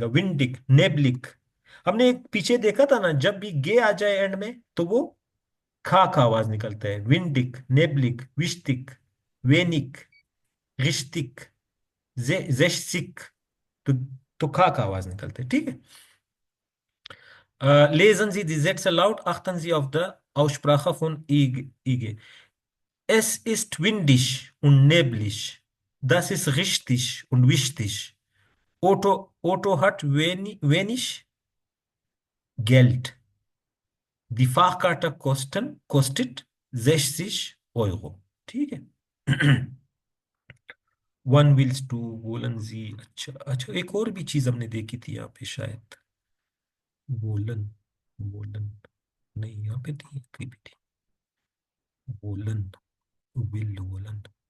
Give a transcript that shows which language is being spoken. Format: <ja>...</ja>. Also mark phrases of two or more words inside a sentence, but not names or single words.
<de>Windig, neblig.</de> <hi>हमने एक पीछे देखा था ना, जब भी गे आ जाए एंड में तो वो खा आवाज निकलता है।</hi> <de>Windig, neblig, wichtig, wenig, richtig, jeschig.</de> <hi>तो खा आवाज निकलते है, ठीक है।</hi> <de>Lesen Sie die Sätze laut, achten Sie auf die Aussprache von Ige. Es ist windig und neblig. Das ist richtig und wichtig. Otto hat wenig Geld. Die Fahrkarte kostet 60 Euro.</de> <hi>ठीक है।</hi> <de>Wann willst du, wollen Sie.</de> <hi>अच्छा अच्छा, एक और भी चीज हमने देखी थी यहाँ पे शायद। वोलन, वोलन नहीं, यहाँ पे थी, कहीं भी थी।</hi> <de>Wollen, will, wollen.</de>